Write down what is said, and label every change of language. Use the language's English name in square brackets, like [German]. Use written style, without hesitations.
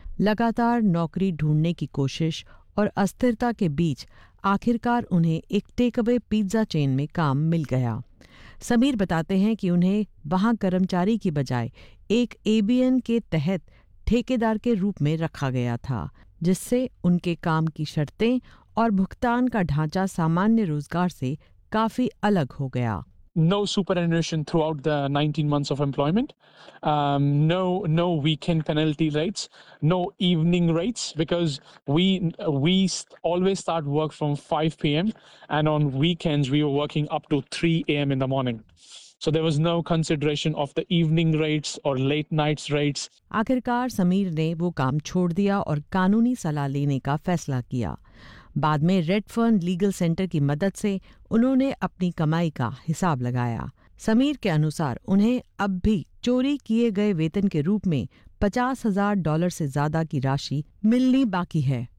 [Hindi] लगातार नौकरी ढूंढने की कोशिश और अस्थिरता के बीच आखिरकार उन्हें एक टेकअवे पिज्जा चेन में काम मिल गया। समीर बताते हैं कि उन्हें वहां कर्मचारी की बजाय एक एबीएन के तहत ठेकेदार के रूप में रखा गया था, जिससे उनके काम की शर्तें और भुगतान का ढांचा सामान्य रोजगार से काफी अलग हो गया। [English] No superannuation throughout the 19 months of employment. No weekend penalty rates. No evening rates, because we always start work from 5 p.m. and on weekends we were working up to 3 a.m. in the morning. So there was no consideration of the evening rates or late nights rates. [Hindi] आखिरकार समीर ने वो काम छोड़ दिया और कानूनी सलाह लेने का फैसला किया। बाद में रेडफर्न लीगल सेंटर की मदद से उन्होंने अपनी कमाई का हिसाब लगाया। समीर के अनुसार उन्हें अब भी चोरी किए गए वेतन के रूप में $50,000 से ज्यादा की राशि मिलनी बाकी है।